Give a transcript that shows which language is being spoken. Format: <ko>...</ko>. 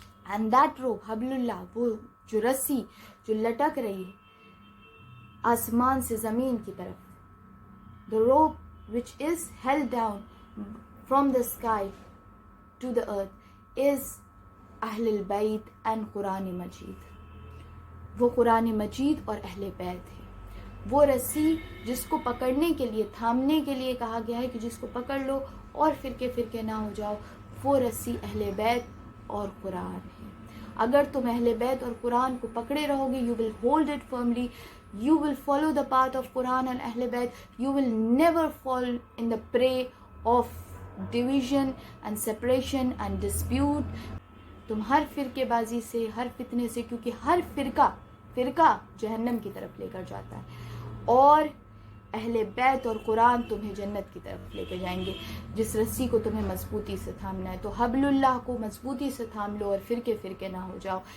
<en>And that rope, hablullah,</en> <ur>وہ جو رسی جو لٹک رہی ہے آسمان سے زمین کی طرف,</ur> <en>the rope which is held down from the sky to the earth is اہل البیت and قرآن مجید.</en> <ur>وہ قرآن مجید اور اہل بیت ہے. وہ رسی جس کو پکڑنے کے لیے, تھامنے کے لیے کہا گیا ہے کہ جس کو پکڑ لو اور فرقے فرقے نہ ہو جاؤ, وہ رسی اہل بیت اور قرآن ہے. اگر تم اہل بیت اور قرآن کو پکڑے رہو گے,</ur> <en>you will hold it firmly, you will follow the path of Quran and Ahl Bayt, you will never fall in the prey of division and separation and dispute.</en> <ur>تم ہر فرقے بازی سے, ہر فتنے سے, کیونکہ ہر فرقہ جہنم کی طرف لے کر جاتا ہے, اور اہل بیت اور قرآن تمہیں جنت کی طرف لے کے جائیں گے. جس رسی کو تمہیں مضبوطی سے تھامنا ہے تو حبل اللہ کو مضبوطی سے تھام لو اور فرقے نہ ہو جاؤ.</ur>